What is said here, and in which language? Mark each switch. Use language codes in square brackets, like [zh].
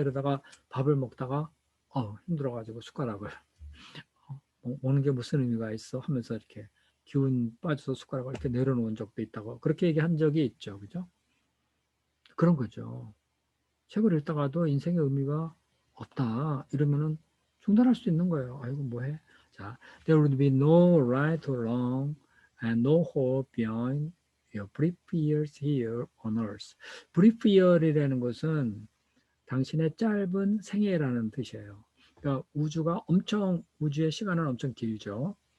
[ko] 이러다가 밥을 먹다가 힘들어가지고 숟가락을 먹는 게 무슨 의미가 있어? 하면서 이렇게 기운 빠져서 숟가락을 이렇게 내려놓은 적도 있다고 그렇게 얘기한 적이 있죠. 그죠? 그런 거죠. 책을 읽다가도 인생의 의미가 없다. 이러면은 중단할 수 있는 거예요. 아이고, 뭐해? [en] 자, there would be no right or wrong and no hope beyond your brief years here on earth. [ko] brief year이라는 것은 당신의 짧은 생애라는 뜻이에요. 그러니까 우주의 시간은 엄청 길죠.